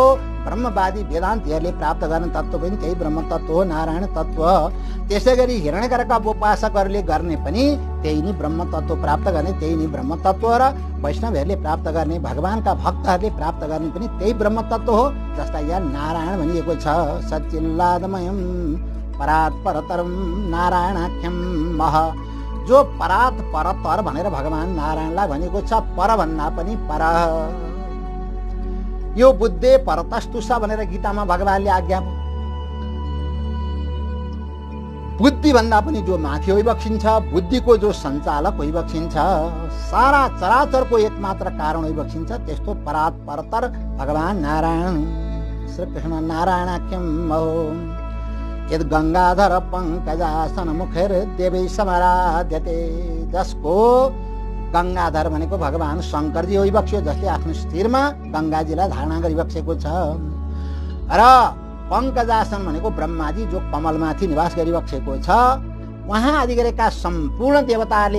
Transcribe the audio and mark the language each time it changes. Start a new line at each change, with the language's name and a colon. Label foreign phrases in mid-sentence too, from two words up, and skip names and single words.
Nepali: ब्रह्मवादी वेदान्तीहरूले प्राप्त गर्ने तत्त्व पनि त्यही ब्रह्म तत्त्व हो, नारायण तत्त्व। त्यसै गरी हिरण्यगर्भका उपासकहरूले गर्ने पनि त्यही नै ब्रह्म तत्त्व प्राप्त गर्ने, त्यही नै ब्रह्म तत्त्व हो। र वैष्णवहरूले प्राप्त गर्ने, भगवानका भक्तहरूले प्राप्त गर्ने पनि त्यही ब्रह्म तत्त्व हो, जसलाई यहाँ नारायण भनिएको छ।
Sanskrit: सच्चिल्लादमयं परात् परतरं नारायणाख्यं मह।
Nepali: जो
Sanskrit: परात परतर
Nepali: भनेर भगवान नारायणलाई भनेको छ, पर भन्दा पनि पर।
Sanskrit: यो बुद्धे परतस्तुष
Nepali: भनेर गीतामा भगवानले आज्ञा, बुद्धि भन्दा पनि जो माथि होइबक्सिन्छ, बुद्धिको जो सञ्चालक होइबक्सिन्छ, सारा चराचरको एकमात्र कारण होइबक्सिन्छ, त्यस्तो
Sanskrit: परात परतर
Nepali: भगवान नारायण श्रीकृष्ण
Sanskrit: नारायणाख्यं महो। यद गंगाधर पंकजासन मुखेर देवी समराध्यते।
Nepali: जसको गंगाधर भनेको भगवान शङ्करजी होइबक्स्यो, जसले आफ्नो शिरमा गंगाजीलाई धारणा गरिबक्सेको छ। र पङ्कजासन भनेको ब्रह्माजी जो कमलमाथि निवास गरिबसेको छ, उहाँ आदि गरेका सम्पूर्ण देवताहरूले